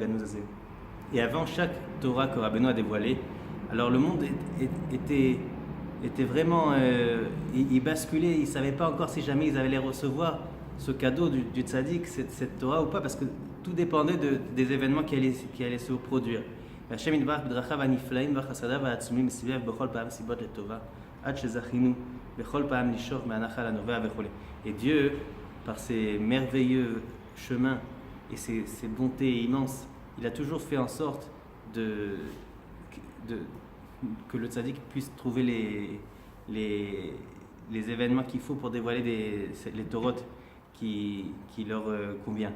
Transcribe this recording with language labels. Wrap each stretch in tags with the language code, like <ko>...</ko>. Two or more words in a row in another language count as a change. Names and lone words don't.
<fr>Et avant chaque Torah que Rabbeinu a dévoilée, alors le monde était étaient vraiment, ils basculaient, ils ne savaient pas encore si jamais ils allaient recevoir ce cadeau du tzaddik, cette Torah ou pas, parce que tout dépendait des événements qui allaient se produire.</fr> <he>והשם יתברך בדרכיו הנפלאים וחסדיו העצומים מסביב בכל פעם סיבות לטובה עד שזכינו בכל פעם לשאוב מהנחל הנובע וכו'.</he> <fr>Et Dieu, par ses merveilleux chemins et ses bontés immenses, il a toujours fait en sorte que le tzaddik puisse trouver les événements qu'il faut pour dévoiler les torotes qui leur convient.</fr>